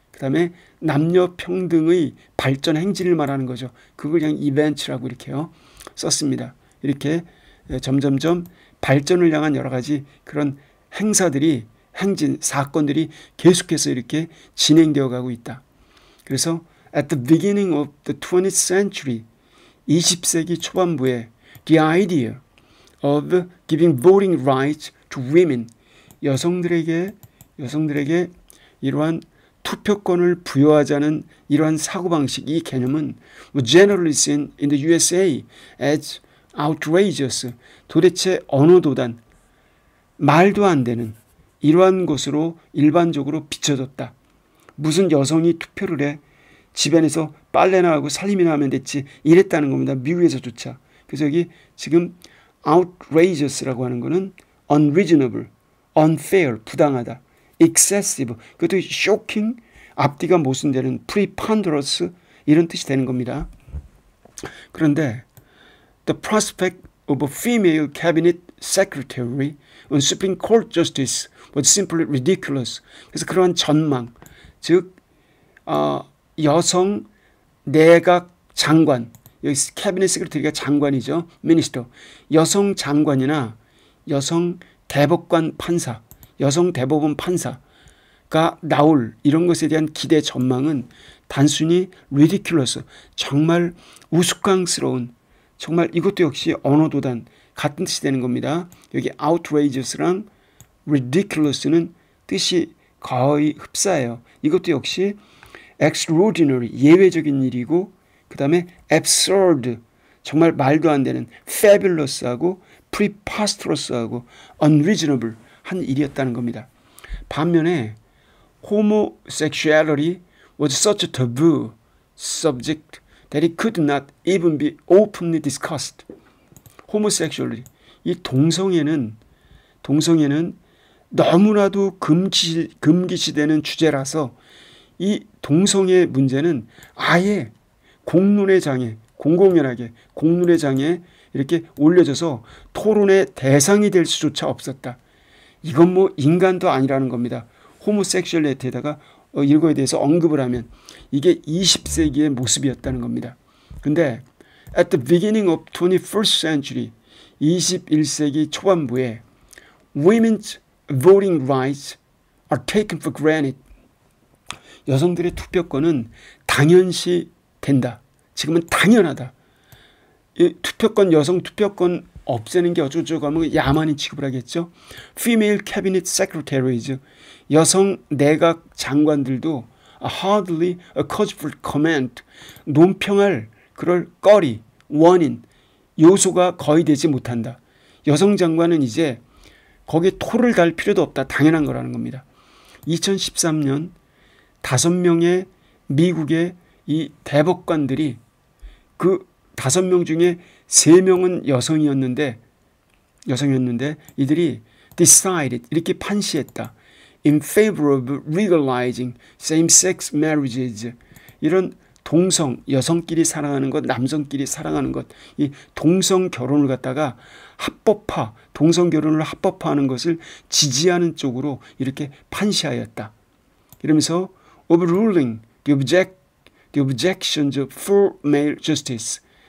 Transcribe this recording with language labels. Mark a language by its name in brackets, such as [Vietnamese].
[Korean] 그 다음에 남녀 평등의 발전 행진을 말하는 거죠. 그걸 그냥 이벤트라고 이렇게요 썼습니다. 이렇게 점점점 발전을 향한 여러 가지 그런 행사들이 행진, 사건들이 계속해서 이렇게 진행되어 가고 있다. 그래서 [English] at the beginning of the 20th century, [Korean] 20세기 초반부에 [English] the idea of giving voting rights to women, [Korean] 여성들에게 이러한 투표권을 부여하자는 이러한 사고방식, 이 개념은 [English] generally seen in the USA as outrageous, [Korean] 도대체 어느 도단, 말도 안 되는 이러한 것으로 일반적으로 비춰졌다. 무슨 여성이 투표를 해? 집안에서 빨래나 하고 살림이나 하면 됐지, 이랬다는 겁니다. 미국에서조차. 그래서 여기 지금 outrageous라고 하는 거는 [English] unreasonable, unfair, [Korean] 부당하다, excessive, 그것도 shocking, 앞뒤가 모순되는, preponderous, 이런 뜻이 되는 겁니다. 그런데 [English] the prospect of a female cabinet secretary on Supreme Court justice was simply ridiculous. [Korean] 그래서 그러한 전망, 즉 여성 내각 장관, 여기 캐비넷 세크레터리가 장관이죠. 미니스터. 여성 장관이나 여성 대법관 판사, 여성 대법원 판사가 나올 이런 것에 대한 기대 전망은 단순히 ridiculous, 정말 우스꽝스러운, 정말 이것도 역시 언어도단 같은 뜻이 되는 겁니다. 여기 outrageous랑 ridiculous는 뜻이 거의 흡사해요. 이것도 역시 extraordinary, 예외적인 일이고, 그 다음에 absurd, 정말 말도 안 되는, fabulous하고 preposterous하고 unreasonable 한 일이었다는 겁니다. [English] 반면에 homosexuality was such a taboo subject that it could not even be openly discussed. [Korean] homosexuality, 이 동성애는 너무나도 금기시되는 주제라서 이 동성애 문제는 아예 공론의 장에, 공공연하게 공론의 장에 이렇게 올려져서 토론의 대상이 될 수조차 없었다. 이건 뭐 인간도 아니라는 겁니다. 호모섹슈얼리티에다가 이거에 대해서 언급을 하면 이게 20세기의 모습이었다는 겁니다. 근데 [English] at the beginning of 21st century, [Korean] 21세기 초반부에 [English] women's voting rights are taken for granted. [Korean] 여성들의 투표권은 당연시 된다. 지금은 당연하다. 이 투표권, 여성 투표권 없애는 게 어쩌고저쩌고 하면 야만인 취급을 하겠죠. [English] Female cabinet secretaries, [Korean] 여성 내각 장관들도 [English] hardly a cause for comment, [Korean] 논평할 그럴 거리, 원인, 요소가 거의 되지 못한다. 여성 장관은 이제 거기에 토를 달 필요도 없다. 당연한 거라는 겁니다. 2013년 5명의 미국의 이 대법관들이 그 5명 중에 3명은 여성이었는데 이들이 decided, 이렇게 판시했다. [English] in favor of legalizing same-sex marriages. [Korean] 이런 동성, 여성끼리 사랑하는 것, 남성끼리 사랑하는 것, 이 동성 결혼을 갖다가 합법화, 동성 결혼을 합법화하는 것을 지지하는 쪽으로 이렇게 판시하였다. 이러면서 [English] overruling the objections for male justice.